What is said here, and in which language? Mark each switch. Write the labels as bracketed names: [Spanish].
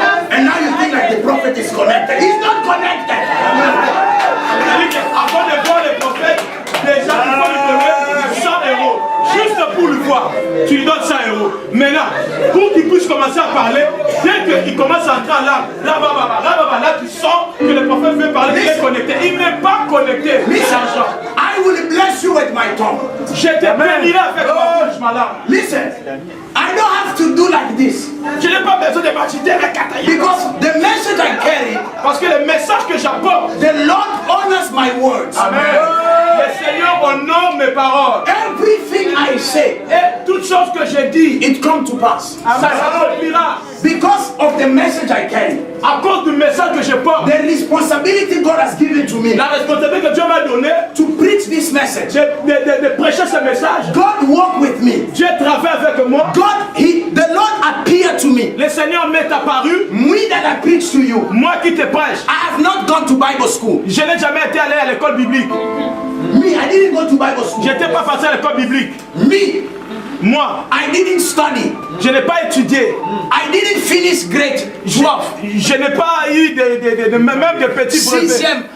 [English] And now you think like the prophet is connected. He's not connected. [French] Avant de voir les prophètes, les gens qui vont lui donner 100 euros. Juste pour le voir, tu lui donnes 100 euros. Maintenant, pour qu'il puisse commencer à parler, dès qu'il commence à entrer là, tu sens que le prophète veut parler, il est connecté. Il n'est pas connecté. [English] I will bless you with my tongue. [French] Je te bénirai avec ma bouche, madame. [English] Listen, I don't have to do like this. [French] Je n'ai pas besoin de m'agiter avec Kataya. [English] Because the message I carry, [French] parce que le message que j'apporte, [English] the Lord honors my words. Amen. [French] Le Seigneur honore mes paroles. [English] Everything I say, [French] et toutes choses que je dis, [English] it comes to pass. [French] Ça s'accomplira. [English] Because of the message I carry, [French] à cause du message que je porte, [English] the responsibility God has given to me, [French] la responsabilité que Dieu m'a donnée, [English] to preach this message, [French] de prêcher ce message. [English] God walk with me. [French] Dieu travaille avec moi. [English] The Lord appeared to me. [French] Le Seigneur m'est apparu. [English] Me that I preach to you. [French] Moi qui te prêche. [English] I have not gone to Bible school. [French] Je n'ai jamais été allé à l'école biblique. [English] Me, I didn't go to Bible school. [French] Je n'étais pas passé à l'école biblique. Moi, [English] I didn't study. [French] Je n'ai pas étudié. [English] I didn't finish grade 12. [French] Je n'ai pas eu même des petits brevets.